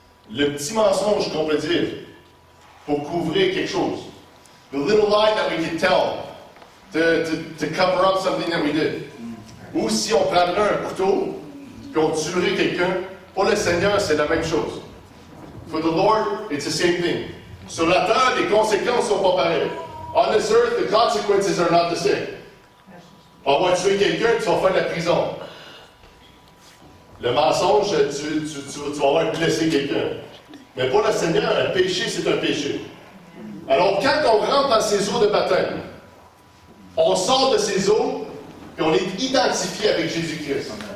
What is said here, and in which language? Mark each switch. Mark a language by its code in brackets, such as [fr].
[fr] Le petit mensonge qu'on peut dire pour couvrir quelque chose. [en] The little lie that we can tell to cover up something that we did. [fr] Ou si on prendrait un couteau puis on tuerait quelqu'un, pour le Seigneur, c'est la même chose. [en] For the Lord, it's the same thing. [fr] Sur la terre, les conséquences ne sont pas pareilles. [en] On this earth, the consequences are not the same. [fr] On va tuer quelqu'un, tu vas faire de la prison. Le mensonge, tu vas avoir blessé quelqu'un. Mais pour le Seigneur, un péché, c'est un péché. Alors, quand on rentre dans ces eaux de baptême, on sort de ces eaux et on est identifié avec Jésus-Christ.